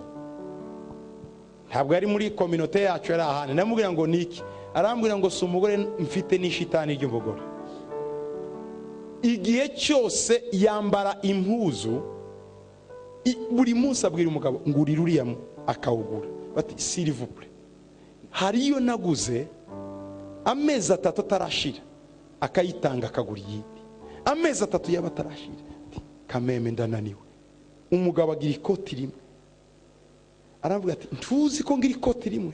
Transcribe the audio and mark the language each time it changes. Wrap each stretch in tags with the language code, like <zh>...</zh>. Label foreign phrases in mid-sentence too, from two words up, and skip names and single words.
<rw>Ntabwo ari muri communauté yacu yari ahane. Ndamubwira ngo niki? Arambwira ngo si umugore mfite n'ishitani ry'umugore. Igihe cyose yambara impuzu, buri munsi abwira umugabo ngurira uriya akawugura.</rw> <fr>Bati s'il vous plaît.</fr> <rw>Hariyo naguze amezi 3 atarashira akayitanga akagura yindi. Amezi 3 y'abatarashira. Kameme ndananiwe. Umugabo agira ikoti rimwe. Aravuga ati ntuzi ko ngira ikoti rimwe.</rw>